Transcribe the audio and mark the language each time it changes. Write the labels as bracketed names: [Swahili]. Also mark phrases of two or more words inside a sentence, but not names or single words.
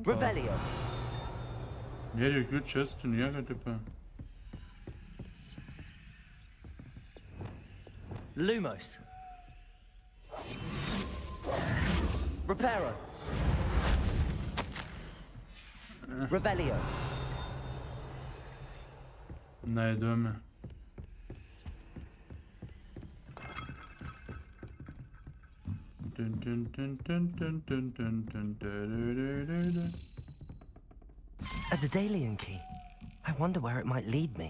[Lithuanian] Revelio. Nėra jokių čestų, nieko tipo. Lumos. Reparo. Revelio. Na, įdomi. [English] A Daedalian key. I wonder where it might lead me.